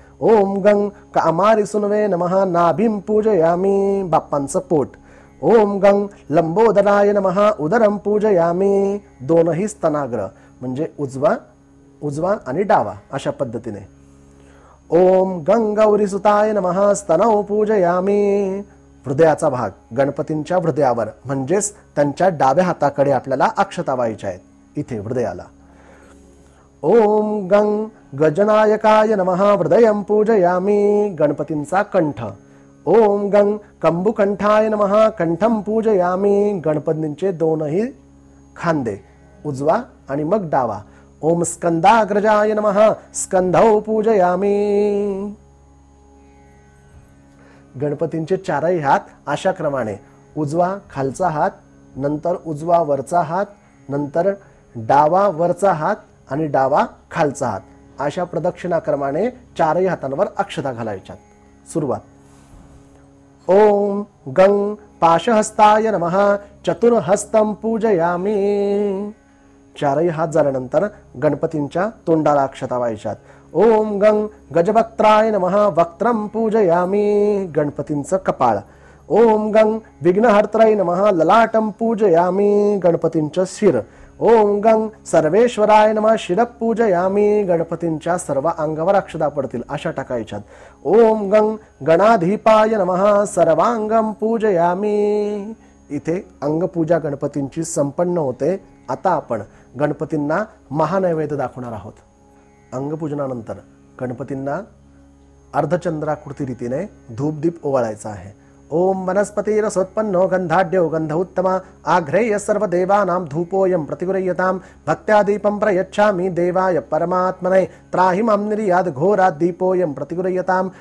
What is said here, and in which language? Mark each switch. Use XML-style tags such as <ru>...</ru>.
<sa>ओम गंग कामारी सुनवे नमः नाभीं पूजयामी.</sa> <mr>बाप्पांचं पोट.</mr> <sa>ओम गंग लंबोदराय नमः उदरं पूजयामी.</sa> <mr>दोनही स्तनाग्र म्हणजे उजवा आणि डावा अशा पद्धतीने.</mr> <sa>ओम गंग गौरीसुताय नमः स्तनौ पूजयामी.</sa> <mr>हृदयाचा भाग गणपतींच्या हृदयावर म्हणजेच त्यांच्या डाव्या हाताकडे आपल्याला अक्षता वाहायच्या आहेत इथे हृदयाला.</mr> <sa>ओम गंग गजनायकाय नमः हृदयं पूजयामी.</sa> <mr>गणपतींचा कंठ.</mr> <sa>ओम गंग कंबुकंठाय नमः कंठं पूजयामी.</sa> <mr>गणपतींचे दोनही खांदे उजवा आणि मग डावा.</mr> <sa>ओम स्कंदाग्रजाय नमः स्कंधौ पूजयामी.</sa> <mr>गणपतींचे चारही हात अशा क्रमाने उजवा खालचा हात, नंतर उजवा वरचा हात, नंतर डावा वरचा हात आणि डावा खालचा हात अशा प्रदक्षिणाक्रमाने चारही हातांवर अक्षता घालायच्या. सुरुवात.</mr> <sa>ओम गंग पाशहस्ताय नमः चतुर्हस्तं पूजयामी.</sa> <mr>चारही हात झाल्यानंतर गणपतींच्या तोंडाला अक्षता व्हायच्यात.</mr> <sa>ओम गंग गजवक्त्राय नमः वक्त्रं पूजयामी.</sa> <mr>गणपतींचं कपाळ.</mr> <sa>ओम गंग विघ्नहर्त्राय नमः ललाटं पूजयामी.</sa> <mr>गणपतींचं शिर.</mr> <sa>ओम गंग सर्वेश्वराय नमः शिर पूजयामी.</sa> <mr>गणपतींच्या सर्व अंगावर अक्षता पडतील अशा टाकायच्यात.</mr> <sa>ओम गंग गणाधिपाय नमः सर्वांगं पूजयामी.</sa> <mr>इथे अंगपूजा गणपतींची संपन्न होते. आता आपण गणपतींना महानैवेद्य दाखवणार आहोत. अंगपूजनानंतर गणपतींना अर्धचंद्राकृती रीतीने धूपदीप ओवाळायचा आहे.</mr> <sa>ओम वनस्पतिरसोत्पन्नो गंधाढ्यो गंध उत्तमा आघ्रेय सर्व देवानां धूपोयं प्रतिगृह्यतां भक्त्या दीपं प्रयच्छामि देवाय परमात्मने त्राहि मां निर्याद घोरात् दीपोयं प्रतिगृह्यतां.</sa>